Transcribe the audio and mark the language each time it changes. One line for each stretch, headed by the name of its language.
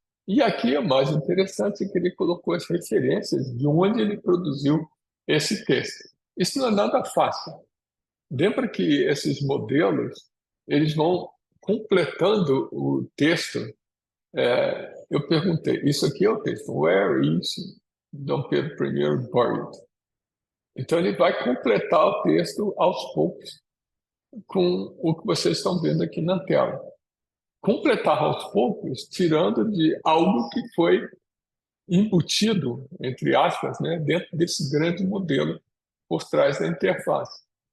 Portuguese: E aqui é mais interessante que ele colocou as referências de onde ele produziu esse texto. Isso não é nada fácil. Lembra que esses modelos eles vão completando o texto. Eu perguntei, isso aqui é o texto.
English: Where is Dom Pedro I buried?
Portuguese: Então ele vai completar o texto aos poucos com o que vocês estão vendo aqui na tela. Completar aos poucos, tirando de algo que foi embutido, entre aspas, né, dentro desse grande modelo por trás da interface.